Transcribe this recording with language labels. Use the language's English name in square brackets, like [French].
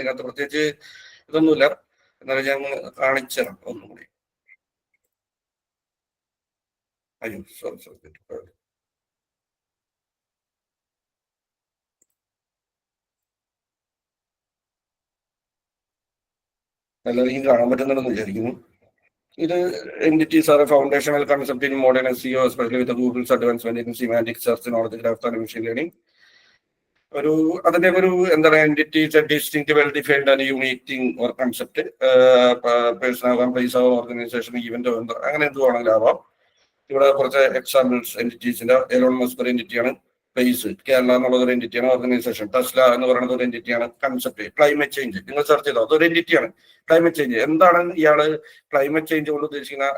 [Malayalam] ഇതിനകത്ത് പ്രത്യേകിച്ച് ഇതൊന്നുമില്ല, എന്നാലും ഞാൻ കാണിച്ചു തരാം ഒന്നും കൂടി. അയ്യോ സോറി. എല്ലാവർക്കും കാണാൻ പറ്റുന്നുണ്ടെന്ന് വിചാരിക്കുന്നു. [English] ഇത് entities are a foundational concept in modern SEO, especially with the Google's advancement in semantic search, knowledge graph and machine learning. [Malayalam] അതിന്റെ ഒരു എന്താ പറയുക, [English] entities are distinct, well defined and unique thing or concept. [Malayalam] Person ആവാം, place ആവാം, organisation, event അങ്ങനെ എന്തുവാണെങ്കിലും ആവാം. ഇവിടെ കുറച്ച് എക്സാമ്പിൾസ് എന്റിറ്റീസിന്റെ. എലോൺ മസ്ക് ഒരു എന്റിറ്റിയാണ്. പ്ലേസ് കേരള എന്നുള്ളത് ഒരു എന്റിറ്റിയാണ്. ഓർഗനൈസേഷൻ ടെസ്ല എന്ന് പറയുന്നത് ഒരു എന്റിറ്റിയാണ്. കൺസെപ്റ്റ് ക്ലൈമറ്റ് ചേഞ്ച്, നിങ്ങൾ സെർച്ച് ചെയ്തോ, അതൊരു എന്റിറ്റിയാണ്. ക്ലൈമറ്റ് ചേഞ്ച് എന്താണ് ഇയാള് ക്ലൈമറ്റ് ചേഞ്ച് കൊണ്ട് ഉദ്ദേശിക്കുന്നത്?